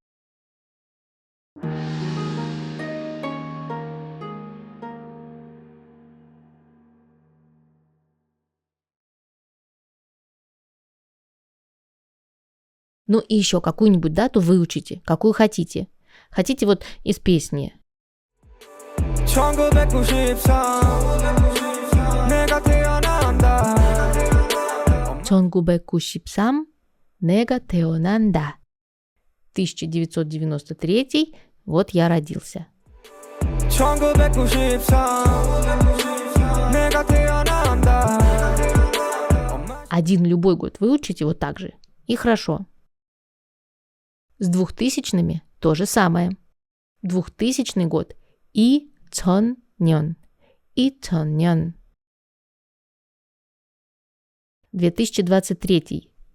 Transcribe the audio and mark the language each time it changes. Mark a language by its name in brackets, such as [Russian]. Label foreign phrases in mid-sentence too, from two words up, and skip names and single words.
[Russian] Ну и еще какую-нибудь дату выучите, какую хотите. Хотите вот из песни. 1993 [Korean] 내가 태어난다. [Russian] 1993 вот я родился. [Korean] 1993 내가 태어난다. [Russian] Один любой год выучите вот так же. И хорошо. С 2000-ми то же самое. 2000 год. [Korean] 2000년. 2000년. 2023.